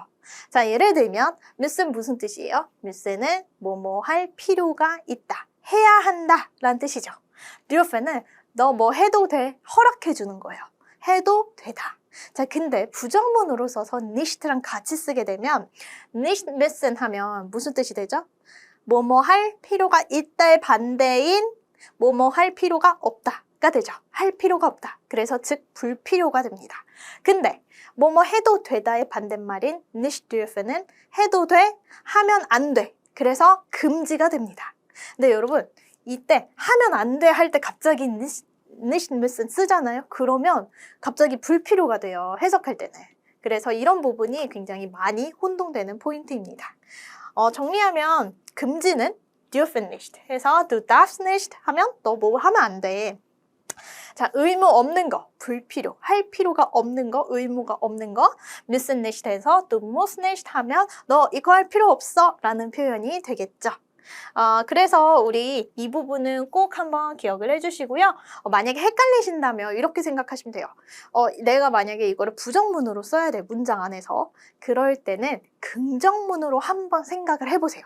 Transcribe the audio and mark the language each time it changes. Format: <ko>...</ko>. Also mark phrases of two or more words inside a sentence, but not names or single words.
<ko>자, 예를 들면 müssen 무슨 뜻이에요? müssen은 뭐뭐 할 필요가 있다. 해야 한다 라는 뜻이죠. dürfen은 너 뭐 해도 돼. 허락해 주는 거예요. 해도 되다. 자, 근데 부정문으로 써서 nicht랑 같이 쓰게 되면</ko> <de>nicht müssen</de> <ko>하면 무슨 뜻이 되죠? 뭐뭐 할 필요가 있다의 반대인 뭐뭐 할 필요가 없다가 되죠. 할 필요가 없다. 그래서 즉 불필요가 됩니다. 근데 뭐뭐 해도 되다의 반대말인</ko> <de>nicht dürfen</de> <ko>은 해도 돼, 하면 안 돼. 그래서 금지가 됩니다. 근데 여러분 이때 하면 안 돼 할 때 갑자기</ko> <de>nicht müssen</de> <ko>쓰잖아요. 그러면 갑자기 불필요가 돼요. 해석할 때는. 그래서 이런 부분이 굉장히 많이 혼동되는 포인트입니다. 정리하면 금지는</ko> <de>dürfen nicht</de> <ko>해서</ko> <de>du darfst nicht</de> <ko>하면 너 뭐 하면 안 돼. 자, 의무 없는 거, 불필요, 할 필요가 없는 거, 의무가 없는 거,</ko> <de>müssen nicht</de> <ko>해서</ko> <de>du musst nicht</de> <ko>하면 너 이거 할 필요 없어 라는 표현이 되겠죠. 그래서 우리 이 부분은 꼭 한번 기억을 해주시고요. 만약에 헷갈리신다면 이렇게 생각하시면 돼요. 내가 만약에 이거를 부정문으로 써야 돼, 문장 안에서. 그럴 때는 긍정문으로 한번 생각을 해보세요.</ko>